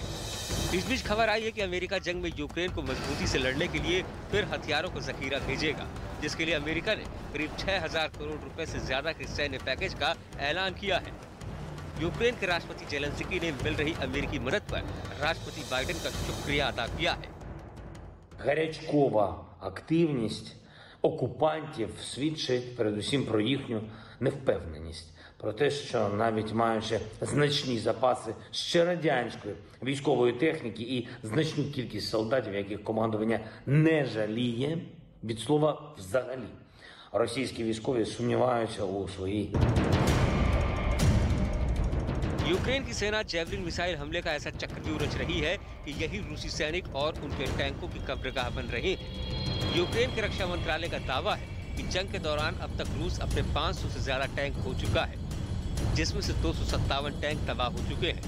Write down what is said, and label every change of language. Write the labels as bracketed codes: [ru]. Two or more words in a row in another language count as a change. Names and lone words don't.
[hi] इस बीच खबर आई है कि अमेरिका जंग में यूक्रेन को मजबूती से लड़ने के लिए फिर हथियारों का जखीरा भेजेगा, जिसके लिए अमेरिका ने करीब 6000 करोड़ रुपए से ज्यादा के सैन्य पैकेज का ऐलान किया है। यूक्रेन के राष्ट्रपति जेलेंस्की ने मिल रही अमेरिकी मदद पर राष्ट्रपति बाइडेन का शुक्रिया अदा किया है। [uk] Гарячкова активність окупантів свідчить передусім про їхню невпевненість, про те, що навіть маючи значні запаси ще радянської військової техніки і значну кількість солдатів, яких командування не жаліє, від слова взагалі, російські військові сумніваються у своїй. [hi] यूक्रेन की सेना जैवलिन मिसाइल हमले का ऐसा चक्रव्यूह रच रही है कि यही रूसी सैनिक और उनके टैंकों की कब्रगाह बन रहे हैं। यूक्रेन के रक्षा मंत्रालय का दावा है कि जंग के दौरान अब तक रूस अपने 500 से ज्यादा टैंक खो चुका है, जिसमें से 257 टैंक तबाह हो चुके हैं।